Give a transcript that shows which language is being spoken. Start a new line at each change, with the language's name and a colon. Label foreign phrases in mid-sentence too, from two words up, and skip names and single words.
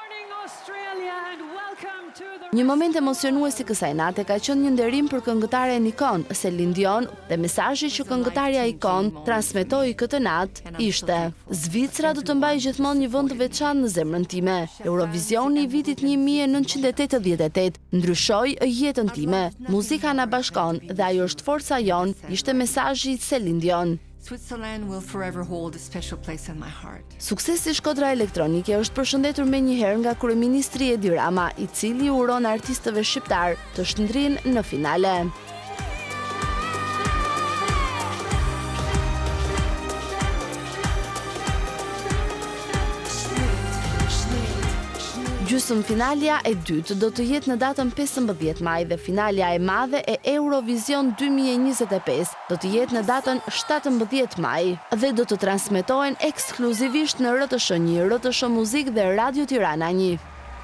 Albanian: Një moment emocionues si kësaj nate ka qenë një nderim për këngëtaren ikon, Celine Dion, dhe mesazhi që këngëtarja ikon transmetoi këtë natë ishte: Zvicra do të mbajë gjithmonë një vend të veçantë në zemrën time. Eurovisioni i vitit 1988 ndryshoi jetën time. Muzika na bashkon dhe ajo është forca jon, ishte mesazhi i Celine Dion.
English: Switzerland will forever hold a special place in my heart.
Albanian: Suksesi Shkodra Elektronike është përshëndetur menjëherë nga kryeministri Edi Rama, i cili uron artistëve shqiptar të shndrinë në finale. Gjysmëfinalja e dytë do të jetë në datën 15 maj dhe finalja e madhe e Eurovision 2025 do të jetë në datën 17 maj dhe do të transmetohen ekskluzivisht në RTS1, RTS Muzik dhe Radio Tirana 1.